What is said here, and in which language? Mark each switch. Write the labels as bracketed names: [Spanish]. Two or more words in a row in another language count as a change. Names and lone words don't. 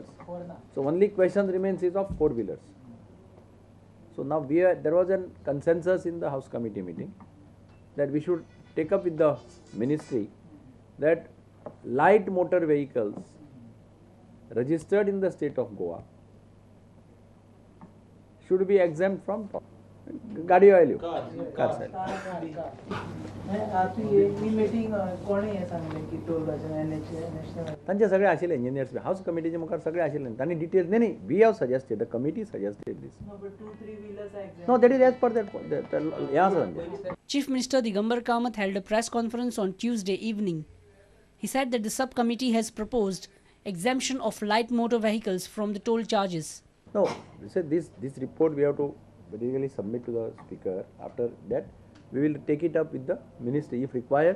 [English] So only question remains is of 4-wheelers. So now there was a consensus in the House Committee meeting that we should take up with the Ministry that light motor vehicles registered in the state of Goa should be exempt from toll. [Hindi] गाड़ी वाले [Konkani] कार साइड तांचे सगळे आशिल्ले इंजिनियर्स हाऊस कमिटीचे मुखार सगळे आशिल्ले तांणी डिटेल्स नाही [English] we have suggested the committee suggested this no that is as per that yeah sir Chief Minister Digambar Kamath held a press conference on Tuesday evening. He said that the subcommittee has proposed exemption of light motor vehicles from the toll charges. No, he said this report we have to basically submit to the speaker. After that we will take it up with the ministry if required.